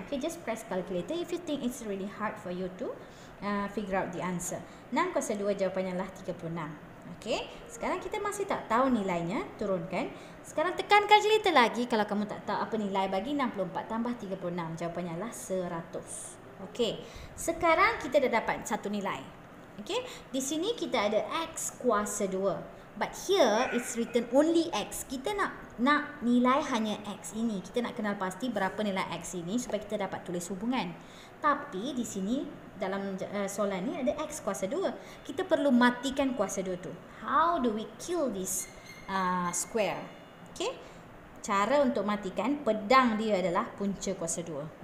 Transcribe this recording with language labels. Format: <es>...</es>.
<en>Okey, just press calculator if you think it's really hard for you to figure out the answer.</en> <ms>6 kuasa 2 jawapannya lah 36. Okey, sekarang kita masih tak tahu nilainya. Turunkan. Sekarang tekan calculator lagi kalau kamu tak tahu apa nilai. Bagi 64 tambah 36. Jawapannya lah 100. Okey, sekarang kita dah dapat satu nilai. Okey, di sini kita ada X kuasa 2.</ms> <en>But here it's written only X.</en> <ms>Kita nak nilai hanya X ini. Kita nak kenal pasti berapa nilai X ini supaya kita dapat tulis hubungan. Tapi di sini dalam soalan ni ada X kuasa 2. Kita perlu matikan kuasa 2 tu.</ms> <en>How do we kill this square? Okay.</en> <ms>Cara untuk matikan pedang dia adalah punca kuasa 2.</ms>